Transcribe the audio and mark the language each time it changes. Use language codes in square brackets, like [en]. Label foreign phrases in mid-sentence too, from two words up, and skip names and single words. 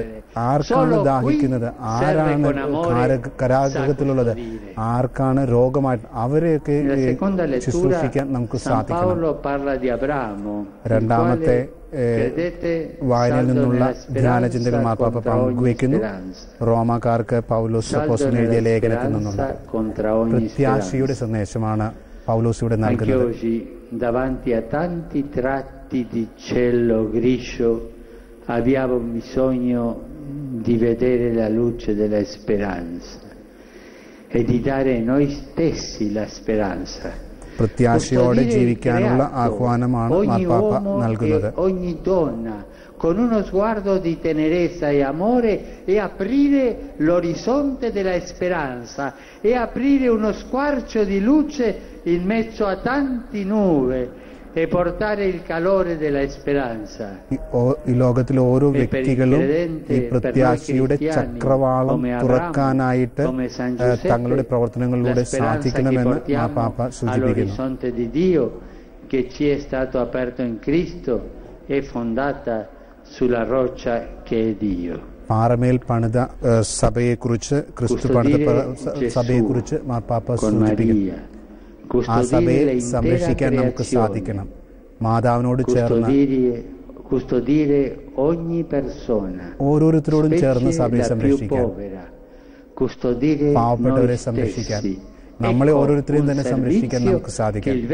[ml] ആർക്കാണ് ദാഹിക്കുന്നത്, ആരാണ് കാരാഗൃഹത്തിലുള്ളത്, ആർക്കാണ് രോഗമായിട്ട്, അവരെയൊക്കെ ശുശ്രൂഷിക്കാൻ നമുക്ക് സാധിക്കണം. രണ്ടാമത്തെ വായനയിൽ നിന്നുള്ള ധ്യാനചിന്തകൾ മാർപ്പാപ്പ പങ്കുവയ്ക്കുന്നു. റോമാക്കാർക്ക് പൗലോസ് അപ്പോസ്തലൻ എഴുതിയ ലേഖനത്തിൽ നിന്നുള്ള പ്രത്യാശയുടെ സന്ദേശമാണ് പൗലോസ് ഇവിടെ നൽകുന്നത്. [it] Abbiamo bisogno di vedere la luce della speranza e di dare noi stessi la speranza. [ml] പ്രത്യാശയോടെ ജീവിക്കാനുള്ള ആഹ്വാനമാണ് മാർപ്പാപ്പ നൽകുന്നത്. [it] Ogni donna con uno sguardo di tenerezza e amore e aprire l'orizzonte della speranza e aprire uno squarcio di luce in mezzo a tanti nube e portare il calore della speranza. [ml] ഈ ലോകത്തിലെ ഓരോ വ്യക്തികളും ഈ പ്രത്യാശയുടെ ചക്രവാളം തുറക്കാനായിട്ട് തങ്ങളുടെ പ്രവർത്തനങ്ങളിലൂടെ സാധിക്കണമെന്ന് മാർപ്പാപ്പ സൂചിപ്പിക്കുന്നു. [it] L'orizzonte di Dio che ci è stato aperto in Cristo è fondata sulla roccia che è Dio. [ml] പാറമേൽ പണിത സഭയെക്കുറിച്ച്, ക്രിസ്തു പണിത സഭയെക്കുറിച്ച് മാർപ്പാപ്പ സൂചിപ്പിക്കുന്നു. ആ സഭയെ സംരക്ഷിക്കാൻ നമുക്ക് സാധിക്കണം. മാതാവിനോട് ചേർന്ന് ഓരോരുത്തരോടും ചേർന്ന് സഭയെ സംരക്ഷിക്കാൻ, പാവപ്പെട്ടവരെ സംരക്ഷിക്കാൻ, നമ്മളെ ഓരോരുത്തരെയും തന്നെ സംരക്ഷിക്കാൻ നമുക്ക് സാധിക്കും.